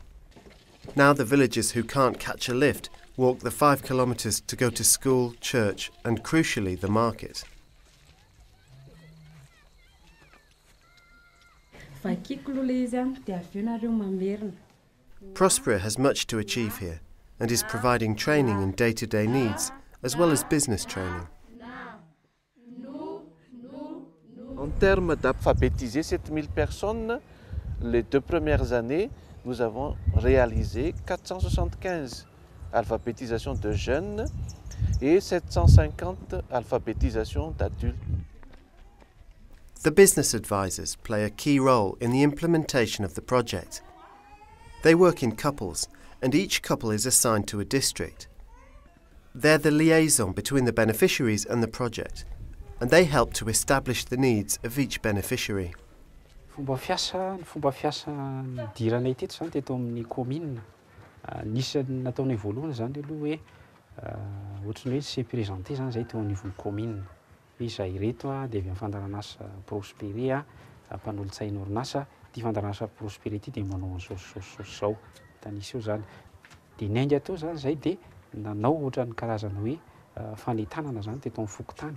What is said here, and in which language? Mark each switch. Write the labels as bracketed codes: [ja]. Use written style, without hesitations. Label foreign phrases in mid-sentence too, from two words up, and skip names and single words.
[en] Now the villagers who can't catch a lift walk the 5 kilometres to go to school, church and, crucially, the market. Prosperer has much to achieve here and is providing training in day-to-day needs as well as business training. [fr] En termes d'alphabétiser 7000 personnes, les 2 premières années, nous avons réalisé 475 alphabétisations de jeunes et 750 alphabétisations d'adultes. [en] The business advisors play a key role in the implementation of the project. They work in couples, and each couple is assigned to a district. They're the liaison between the beneficiaries and the project, and they help to establish the needs of each beneficiary. [mg] Fomba fiasa nidiranay teto zany teto amin'ny commune. Nisy nataonay voalohany zany aloha hoe ohatrany hoe [fr] se présenté [mg] zany zay teo anivon'ny commune. Izahay reto dia avy amin'ny fandaran'asa Prosperer mpanolontsaina orinasa, ty fandaran'asa Prosperer ty dia manao an'izao tanisy eo zany. Dia nainga tao zany zay dia nanao ohatran'ny karazana hoe fanentanana zany teto amin'ny fokotany.